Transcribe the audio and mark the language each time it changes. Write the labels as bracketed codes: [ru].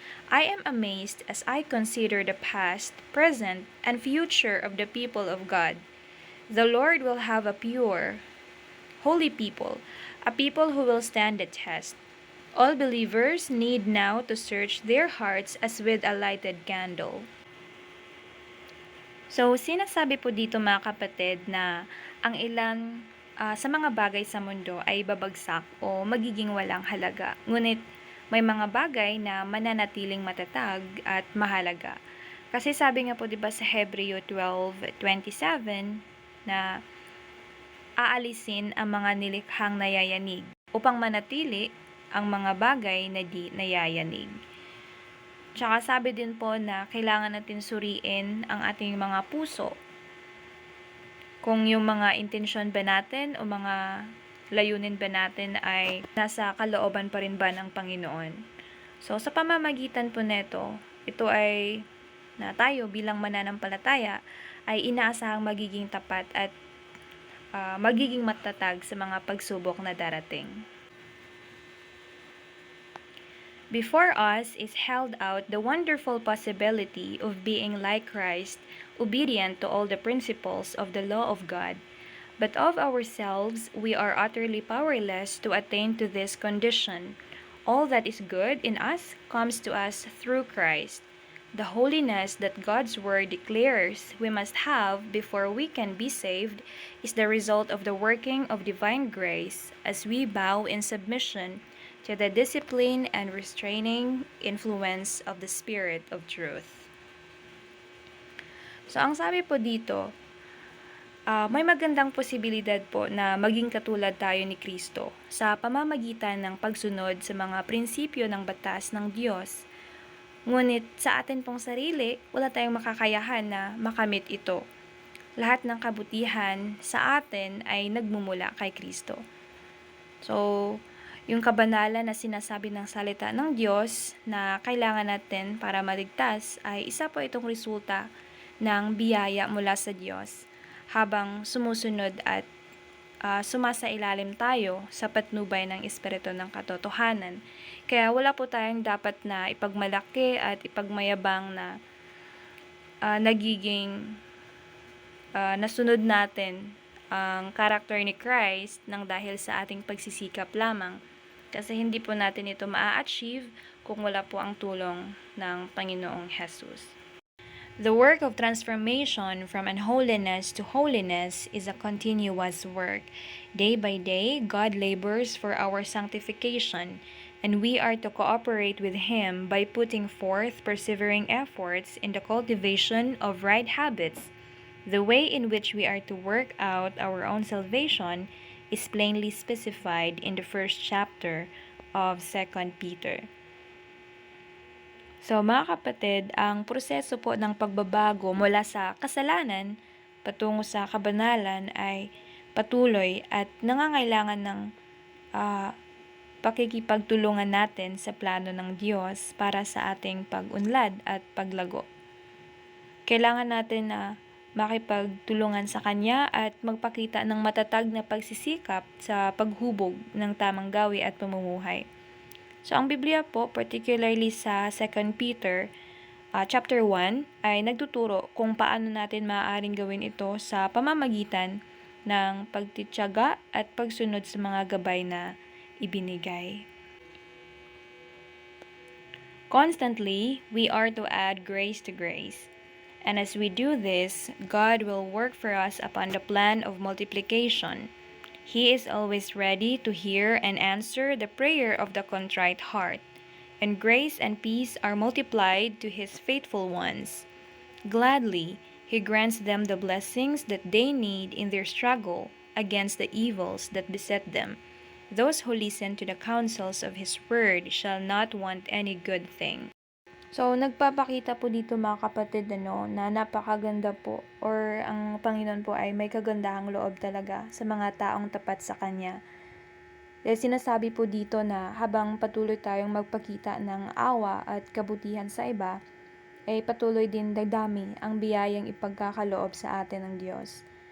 [en] I am amazed as I consider the past, present, and future of the people of God. The Lord will have a pure, holy people, a people who will stand the test. All believers need now to search their hearts as with a lighted candle. [tl] So, sinasabi po dito mga kapatid na ang ilan sa mga bagay sa mundo ay babagsak o magiging walang halaga. Ngunit may mga bagay na mananatiling matatag at mahalaga. Kasi sabi nga po 'di ba sa Hebreo 12:27 na aalisin ang mga nilikhang nayayanig upang manatili ang mga bagay na di nayayanig. Tsaka sabi din po na kailangan natin suriin ang ating mga puso. Kung yung mga intensyon ba natin o mga layunin ba natin ay nasa kalooban pa rin ba ng Panginoon. So, sa pamamagitan po neto, ito ay na tayo bilang mananampalataya ay inaasahang magiging tapat at magiging matatag sa mga pagsubok na darating. [en] Before us is held out the wonderful possibility of being like Christ, obedient to all the principles of the law of God. But of ourselves we are utterly powerless to attain to this condition. All that is good in us comes to us through Christ. The holiness that God's word declares we must have before we can be saved is the result of the working of divine grace as we bow in submission to the discipline and restraining influence of the Spirit of truth. [tl] So, ang sabi po dito, may magandang posibilidad po na maging katulad tayo ni Kristo sa pamamagitan ng pagsunod sa mga prinsipyo ng batas ng Diyos. Ngunit sa atin pong sarili, wala tayong makakayahan na makamit ito. Lahat ng kabutihan sa atin ay nagmumula kay Kristo. So, yung kabanalan na sinasabi ng salita ng Diyos na kailangan natin para maligtas ay isa po itong resulta ng biyaya mula sa Diyos habang sumusunod at sumasailalim tayo sa patnubay ng Espiritu ng katotohanan. Kaya wala po tayong dapat na ipagmalaki at ipagmayabang na nagiging nasunod natin ang karakter ni Christ nang dahil sa ating pagsisikap lamang. Kasi hindi po natin ito maa-achieve kung wala po ang tulong ng Panginoong Jesus. [en] The work of transformation from unholiness to holiness is a continuous work. Day by day, God labors for our sanctification, and we are to cooperate with Him by putting forth persevering efforts in the cultivation of right habits. The way in which we are to work out our own salvation is plainly specified in the first chapter of 2 Peter. [tl] So mga kapatid, ang proseso po ng pagbabago mula sa kasalanan patungo sa kabanalan ay patuloy at nangangailangan ng pakikipagtulungan natin sa plano ng Diyos para sa ating pag-unlad at paglago. Kailangan natin na makipagtulungan sa Kanya at magpakita ng matatag na pagsisikap sa paghubog ng tamang gawi at pamumuhay. So, ang Biblia po, particularly sa 2 Peter chapter 1, ay nagtuturo kung paano natin maaaring gawin ito sa pamamagitan ng pagtityaga at pagsunod sa mga gabay na ibinigay. [en] Constantly, we are to add grace to grace. And as we do this, God will work for us upon the plan of multiplication. He is always ready to hear and answer the prayer of the contrite heart, and grace and peace are multiplied to His faithful ones. Gladly, He grants them the blessings that they need in their struggle against the evils that beset them. Those who listen to the counsels of His word shall not want any good thing. [tl] So, nagpapakita po dito mga kapatid na napakaganda po or ang Panginoon po ay may kagandahang loob talaga sa mga taong tapat sa Kanya. Dahil sinasabi po dito na habang patuloy tayong magpakita ng awa at kabutihan sa iba, ay patuloy din dadami ang biyayang ipagkakaloob sa atin ng Diyos.